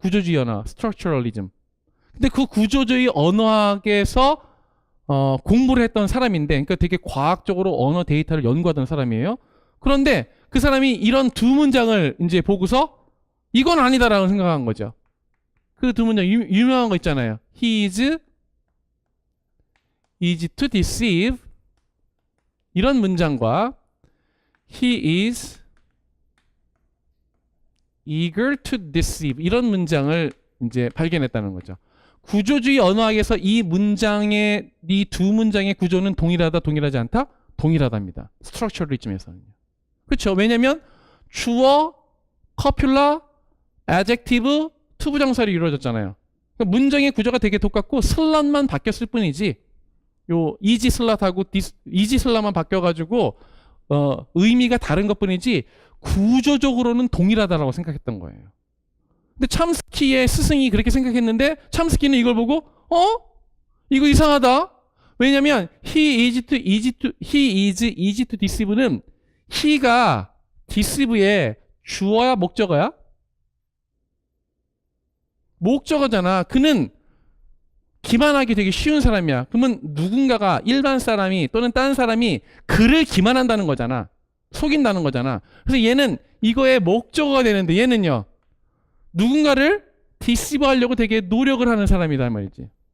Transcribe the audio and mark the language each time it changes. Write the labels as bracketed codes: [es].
[ko] 구조주의 언어, 스트럭처럴리즘. 근데 그 구조주의 언어학에서 공부를 했던 사람인데, 그러니까 되게 과학적으로 언어 데이터를 연구하던 사람이에요. 그런데 그 사람이 이런 두 문장을 이제 보고서 이건 아니다라고 생각한 거죠. 그 두 문장 유명한 거 있잖아요. [en] He is easy to deceive, [ko] 이런 문장과 [en] He is eager to deceive, [ko] 이런 문장을 이제 발견했다는 거죠. 구조주의 언어학에서 이 문장의, 이 두 문장의 구조는 동일하다, 동일하지 않다? 동일하답니다. 스트럭처리즘에서는요. 그렇죠. 왜냐하면 주어, 커퓰라, adjective, 투부정사로 이루어졌잖아요. 그러니까 문장의 구조가 되게 똑같고 슬롯만 바뀌었을 뿐이지, 요 이지 슬롯하고 이지 슬롯만 바뀌어가지고 의미가 다른 것뿐이지 구조적으로는 동일하다라고 생각했던 거예요. 근데 첨스키의 스승이 그렇게 생각했는데 첨스키는 이걸 보고 이거 이상하다. 왜냐면 [en] he is easy to deceive는 he가 deceive의 [ko] 주어야 목적어야? 목적어잖아. 그는 기만하기 되게 쉬운 사람이야. 그러면 누군가가, 일반 사람이 또는 다른 사람이 그를 기만한다는 거잖아. 속인다는 거잖아. 그래서 얘는 이거의 목적어가 되는데 얘는요, 누군가를 디시브 하려고 되게 노력을 하는 사람이란 말이지.